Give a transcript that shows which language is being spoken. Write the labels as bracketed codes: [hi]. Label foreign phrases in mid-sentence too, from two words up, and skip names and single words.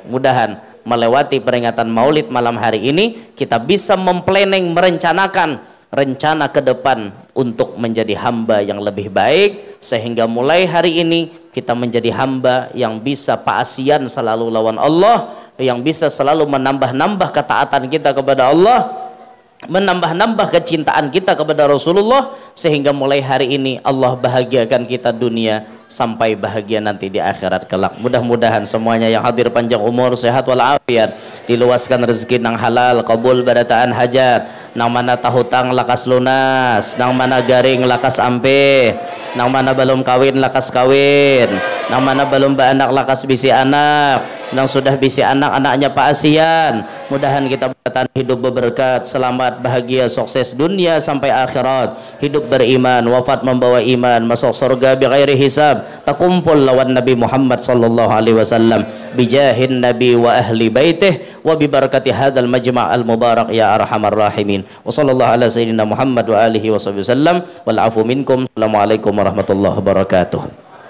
[id] Mudahan melewati peringatan Maulid malam hari ini, kita bisa memplanning, merencanakan rencana ke depan untuk menjadi hamba yang lebih baik, sehingga mulai hari ini kita menjadi hamba yang bisa paasian selalu lawan Allah, yang bisa selalu menambah-nambah ketaatan kita kepada Allah, menambah-nambah kecintaan kita kepada Rasulullah, sehingga mulai hari ini Allah bahagiakan kita dunia sampai bahagia nanti di akhirat kelak. Mudah-mudahan semuanya yang hadir panjang umur, sehat walafiat, [bjn] diluaskan rezeki nang halal, kabul barataan hajat, nang mana tahutang lakas lunas, nang mana garing lakas ampe, nang mana belum kawin lakas kawin, nang mana belum beranak lakas bisi anak, nang sudah bisi anak anaknya paasian. [id] Mudahan kita bertahan hidup berberkat, selamat, bahagia, sukses dunia sampai akhirat, hidup beriman, wafat membawa iman, masuk surga [ar] بغير حساب, [id] takumpul lawan Nabi Muhammad [ar] صلى الله عليه وسلم, بجاه النبي وأهل بيته وببركة هذا المجمع المبارك يا أرحم الراحمين. وصلى الله على سيدنا محمد وعلى آله وسلم والعفو منكم. السلام عليكم ورحمة الله وبركاته.